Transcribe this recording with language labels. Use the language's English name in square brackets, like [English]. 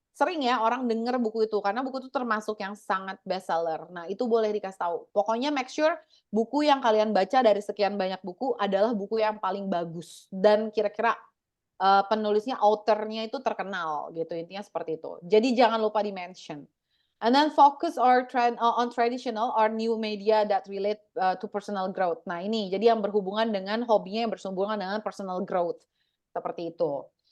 [Indonesian] Sering ya orang denger buku itu karena buku itu termasuk yang sangat bestseller. Nah, itu boleh dikasih tahu. Pokoknya make sure buku yang kalian baca dari sekian banyak buku adalah buku yang paling bagus dan kira-kira penulisnya, author-nya itu terkenal gitu. Intinya seperti itu. Jadi jangan lupa di-mention. [English] And then focus on traditional or new media that relate to personal growth. [Indonesian] Nah, ini jadi yang berhubungan dengan hobinya yang berhubungan dengan personal growth. Seperti itu.